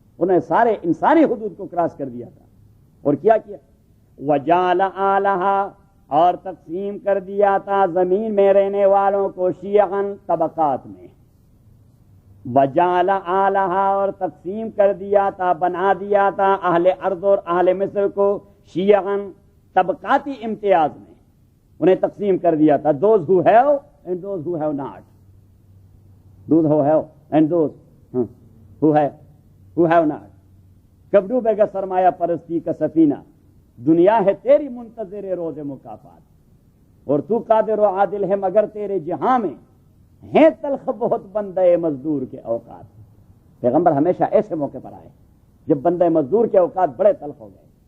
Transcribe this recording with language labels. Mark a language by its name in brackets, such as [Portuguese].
[Urdu] انہوں نے سارے انسانی حدود کو کراس کر دیا تھا. اور کیا [Arabic] وجعل آلہا، [Urdu] اور تقسیم کر دیا تھا زمین میں رہنے والوں کو، شیعاً طبقات میں. [Arabic] وجعل آلہا [Urdu] اور تقسیم کر دیا تھا، بنا دیا تھا اہل ارض اور اہل مصر کو شیعاً طبقاتی امتیاز میں انہیں تقسیم کر دیا تھا. [English] those who have and those who have not. those who have and those who have not. [Urdu] کب ڈوبے گا سرمایہ پرستی کا سفینہ، دنیا ہے تیری منتظر روز مکافات، اور تو قادر و عادل ہے مگر تیرے جہاں میں ہیں تلخ بہت بندے مزدور کے اوقات. پیغمبر ہمیشہ ایسے موقع پر آئے جب بندے مزدور کے اوقات بڑے تلخ ہو گئے.